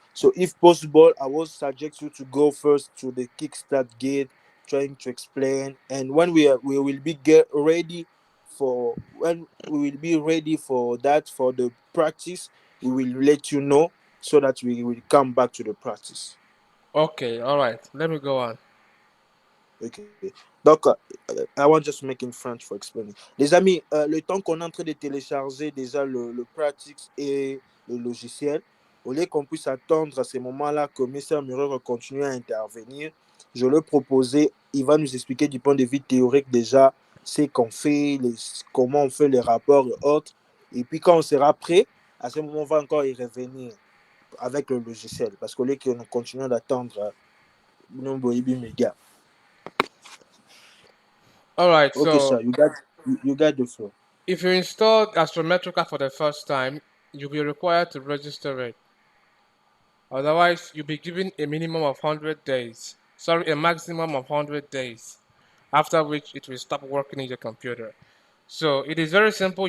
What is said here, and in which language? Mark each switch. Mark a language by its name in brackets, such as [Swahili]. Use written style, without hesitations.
[English] So if possible, I will suggest you to go first to the kickstart gate, trying to explain, and when we will be get ready for when we will be ready for that, for the practice, we will let you know so that we will come back to the practice. Okay, all right. Let me go on. Ok. Donc, I want just making French for explaining. [French] Les amis, le temps qu'on est en train de télécharger déjà le Practice et le logiciel, au lieu qu'on puisse attendre à ces moments-là que Mr. Mirror continue à intervenir, je le proposais, il va nous expliquer du point de vue théorique déjà ce qu'on fait, comment on fait les rapports et autres. Et puis quand on sera prêt, à ce moment, on va encore y revenir avec le logiciel. Parce qu'au lieu que nous continuons d'attendre, nous, médias. [English] All right, Okay, so sir, you got the floor. if you installed Astrometrica for the first time, you'll be required to register it. Otherwise, you'll be given a minimum of 100 days. Sorry, a maximum of 100 days. After which it will stop working in your computer. So it is very simple.